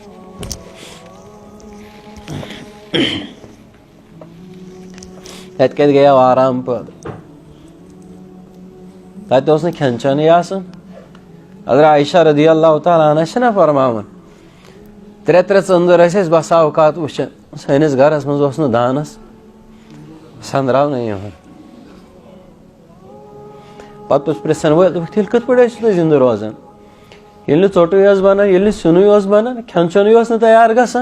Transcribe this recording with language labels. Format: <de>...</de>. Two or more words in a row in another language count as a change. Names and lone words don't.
<ks>تتہِ کتہِ گٔیو آرام پٲدٕ تتہِ اوس نہٕ کھٮ۪ن چٮ۪نٕے آسان. حضرت عائشہ</ks> <ar>رضی اللہ تعالیٰ عنہ</ar> <ks>چھِنہ فرماوان 3 ژٔنٛدٕر ٲسۍ أسۍ بسا اوقات وٕچھان سٲنِس گرس منٛز اوس نہٕ دانس سنٛدراونٕے یِوان. پتہٕ اوس پرژھن وٲلۍ دوٚپُکھ تیٚلہِ کِتھ پٲٹھۍ ٲسِو تُہۍ زِندٕ روزان ییٚلہِ نہٕ ژوٚٹُے اوس بنان ییٚلہِ نہٕ سیُنٕے اوس بنان کھٮ۪ن چٮ۪نٕے اوس نہٕ تیار گژھان.</ks>